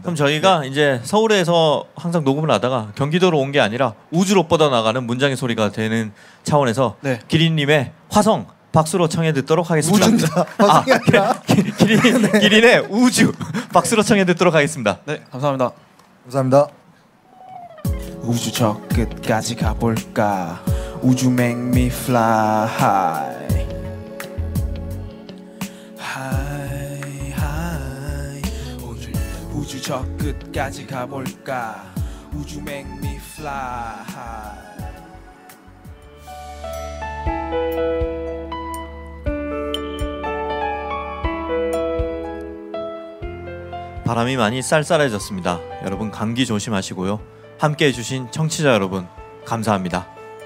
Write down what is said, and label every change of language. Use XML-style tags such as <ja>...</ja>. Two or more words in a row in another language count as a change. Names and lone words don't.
<ko>그럼 저희가 이제 서울에서 항상 녹음을 하다가 경기도로 온 게 아니라 우주로 뻗어나가는 문장의 소리가 되는 차원에서 네. 기린님의 화성 박수로 청해 듣도록 하겠습니다. 우주입니다. 화성이 아니라. 기린의 우주 박수로 청해 듣도록 하겠습니다. 네, 감사합니다. 감사합니다. 우주 저 끝까지 가볼까 우주</ko> <en>make me fly high high high</en> <ko>우주 저 끝까지 가볼까 우주</ko> <en>make me fly high</en> <ko>바람이 많이 쌀쌀해졌습니다. 여러분 감기 조심하시고요. 함께 해주신 청취자 여러분 감사합니다.</ko>